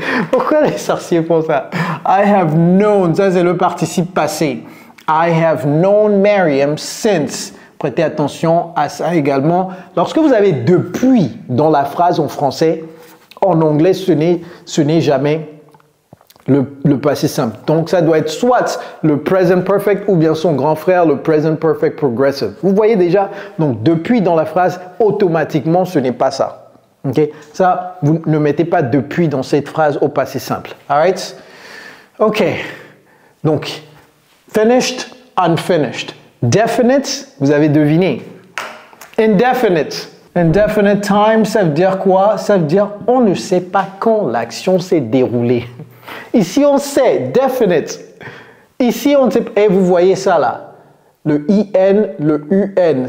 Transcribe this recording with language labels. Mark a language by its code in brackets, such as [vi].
[fr] Pourquoi les sorciers font ça? [en] I have known. [fr] Ça, c'est le participe passé. [en] I have known Mariam since. [fr] Prêtez attention à ça également. Lorsque vous avez depuis dans la phrase en français, en anglais, ce n'est jamais le passé simple. Donc, ça doit être soit le present perfect ou bien son grand frère, le present perfect progressive. Vous voyez déjà, donc depuis dans la phrase, automatiquement, ce n'est pas ça. Ok? Ça, vous ne mettez pas depuis dans cette phrase au passé simple. [en] Alright? Ok. [fr] Donc, finished, unfinished. Definite, vous avez deviné. Indefinite. Indefinite time, ça veut dire quoi? Ça veut dire on ne sait pas quand l'action s'est déroulée. Ici, on sait, definite. Ici, on ne sait pas. Et vous voyez ça là. Le IN, le UN.